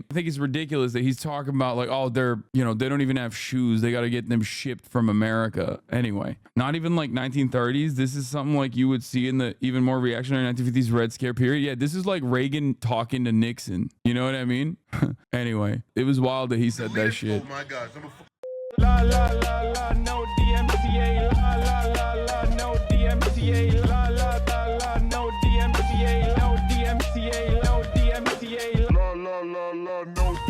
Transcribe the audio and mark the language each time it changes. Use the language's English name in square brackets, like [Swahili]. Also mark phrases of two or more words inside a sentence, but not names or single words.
[English] I think it's ridiculous that he's talking about like, oh, they're, you know, they don't even have shoes. They got to get them shipped from America. Anyway, not even like 1930s. This is something like you would see in the even more reactionary 1950s Red Scare period. Yeah, this is like Reagan talking to Nixon. You know what I mean? Anyway, it was wild that he said that shit. Oh my gosh. La la la la, no DMCA. La la la la, no DMCA. La la la la, no DMCA. No DMCA. No DMCA. La la la la, no